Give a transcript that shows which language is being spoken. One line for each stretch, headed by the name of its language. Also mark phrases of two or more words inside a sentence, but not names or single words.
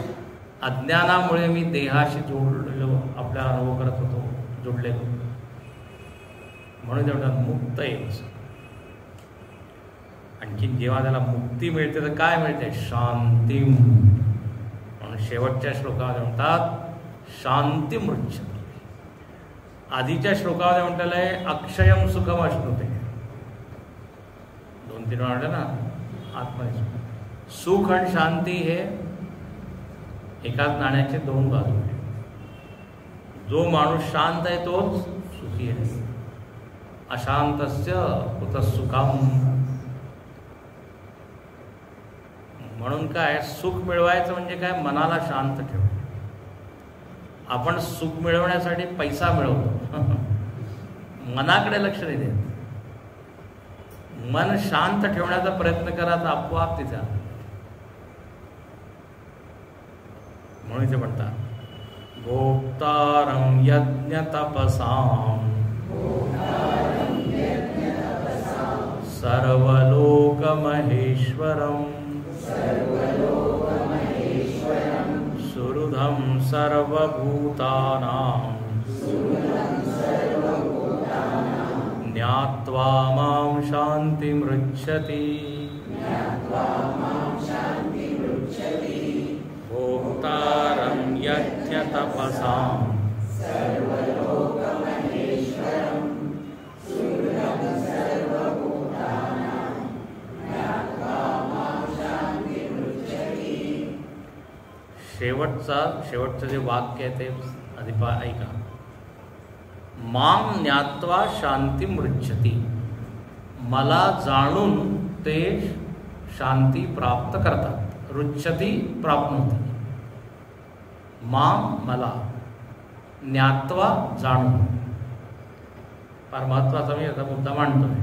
Marathi: अज्ञानामुळे मी देहाशी जोडलेलो, आपल्याला अनुभव करत होतो, जोडलेलो, म्हणून तेवढा मुक्त आहे. आणखी जेव्हा त्याला मुक्ती मिळते तर काय मिळते? शांती. म्हणून शेवटच्या श्लोकामध्ये म्हणतात
Sanskrit: शांती मृच्छती.
Marathi: आधीच्या श्लोकामध्ये म्हटलेलं आहे
Sanskrit: अक्षयम सुखम अश्नुते.
Marathi: 2-3 वेळा म्हटलं ना आत्मने. सुख आणि शांती हे एकाच नाण्याचे 2 बाजू आहेत. जो माणूस शांत आहे तोच सुखी आहे.
Sanskrit: अशांतस्य कुतः सुखम.
Marathi: म्हणून काय, सुख मिळवायचं म्हणजे काय, मनाला शांत ठेव. आपण सुख मिळवण्यासाठी पैसा मिळवतो, मनाकडे लक्ष नाही देत. मन शांत ठेवण्याचा प्रयत्न करा तर आपोआप तिथे. म्हणून ते म्हणतात
Sanskrit: भोक्तारं यज्ञ तपसां सर्वलोक महेश्वरम सुहृदं सर्वभूतानां ज्ञात्वा मां शान्तिमृच्छति. भोक्तारं यज्ञ तपसां
Marathi: शेवटचं जे वाक्य आहे ते आधी ऐका.
Sanskrit: माम ज्ञात्वा शांती मृच्छती.
Marathi: मला जाणून ते शांती प्राप्त करतात.
Sanskrit: रुच्छती प्राप्नोती. माम मला, ज्ञात्वा जाणून.
Marathi: फार महत्वाचा मी याचा मुद्दा मांडतोय.